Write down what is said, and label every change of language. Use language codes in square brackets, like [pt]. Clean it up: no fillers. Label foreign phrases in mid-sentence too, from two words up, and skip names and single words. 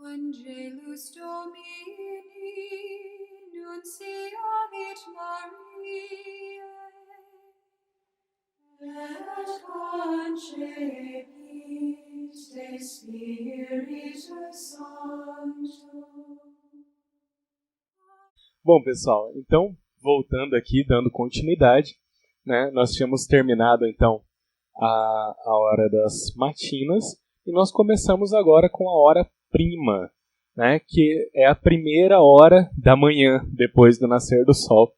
[la] Angelus Domini, nunciavit Mariae, et concepit de Spiritu Sancto. [pt] Bom, pessoal, então, voltando aqui, dando continuidade, né, nós tínhamos terminado, então, a hora das matinas, e nós começamos agora com a hora prima, né, que é a primeira hora da manhã, depois do nascer do sol.